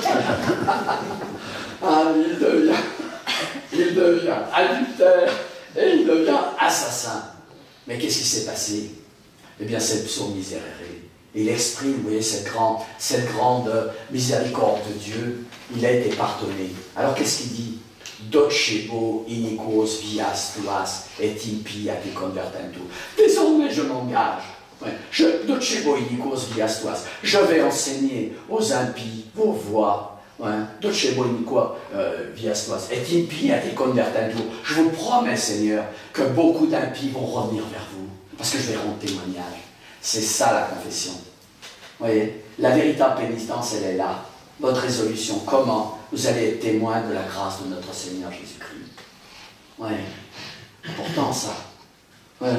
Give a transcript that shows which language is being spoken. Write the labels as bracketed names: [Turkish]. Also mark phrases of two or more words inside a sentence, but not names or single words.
[French] Ah, il devient adultère et il devient assassin. Mais qu'est-ce qui s'est passé? Eh bien, c'est le psaume miserere. Il exprime, vous voyez, cette grande miséricorde de Dieu. Il a été pardonné. Alors, qu'est-ce qu'il dit? [Latin] Docebo iniquos vias tuas et impia te convertentur. [French] Désormais, je m'engage. Ouais. [Latin] Docebo iniquos vias tuas. [French] Je vais enseigner aux impies vos voies. Ouais. [Latin] Docebo iniquos vias tuas et impia te convertentur. [French] Je vous promets, Seigneur, que beaucoup d'impies vont revenir vers vous. Parce que je vais rendre témoignage. C'est ça la confession. Vous voyez, la véritable pénitence, elle est là. Votre résolution, comment vous allez être témoin de la grâce de notre Seigneur Jésus-Christ. Oui, important ça. Ouais.